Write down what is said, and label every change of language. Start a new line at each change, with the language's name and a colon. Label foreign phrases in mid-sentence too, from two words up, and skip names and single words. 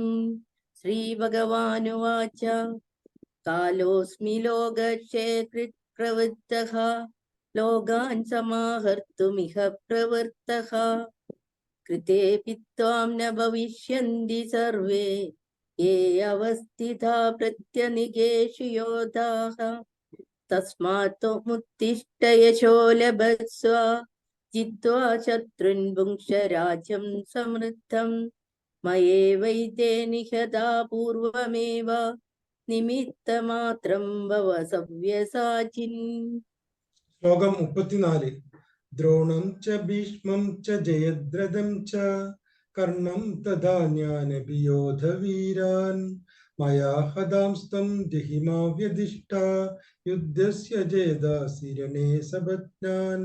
Sanskrit: ശ്രീഭഗവാനുവാച കാലോസ്മി ലോകക്ഷേകൃത് പ്രവൃത്തഃ ലോകാൻ സമാഹർത്തുമിഹ പ്രവൃത്തഃ. കൃതേപി ത്വാം ന ഭവിഷ്യന്തി സർവേ യേ അവസ്ഥിതാ പ്രത്യനികേഷു യോധാഃ. തസ്മാത് ത്വമുത്തിഷ്ഠ യശോ ലഭസ്വ जित्वा शत्रुन् भुङ्क्ष राज्यं समृद्धं मयैवैते निहता पूर्वमेव निमित्तमात्रं भव सव्यसाचिन्.
Malayalam: ശ്ലോകം 34.
Sanskrit: ദ്രോണം ച ഭീഷ്മം ച ജയദ്രഥം ച കർണം തഥാ ജ്ഞാനപി യോധവീരാൻ മയാ ഹതാംസ്തം ജഹിമാ വ്യദിഷ്ടാ യുദ്ധസ്യ ജയദാസി രണേ സപത്നാൻ.